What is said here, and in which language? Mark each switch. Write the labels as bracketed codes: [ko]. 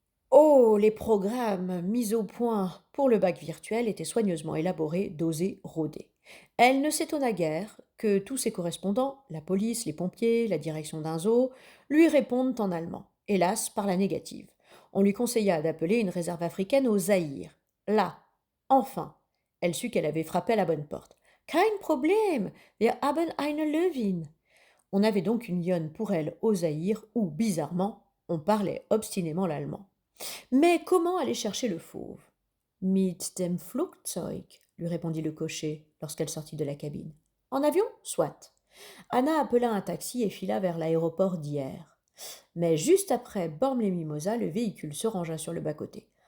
[fr] Oh, les programmes mis au point pour le bac virtuel étaient soigneusement élaborés, dosés, rodés. Elle ne s'étonna guère que tous ses correspondants, la police, les pompiers, la direction d'un zoo, lui répondent en allemand, hélas par la négative. On lui conseilla d'appeler une réserve africaine au Zaïre. Là, enfin, elle sut qu'elle avait frappé à la bonne porte. [de] Kein Problem, wir haben eine Löwin. [fr] On avait donc une lionne pour elle au Zaïre où, bizarrement, on parlait obstinément l'allemand. Mais comment aller chercher le fauve? [de] Mit dem Flugzeug, [fr] lui répondit le cocher lorsqu'elle sortit de la cabine. En avion? Soit. Anna appela un taxi et fila vers l'aéroport d'hier. Mais juste après Bormes-les-Mimosas, le véhicule se rangea sur le bas-côté.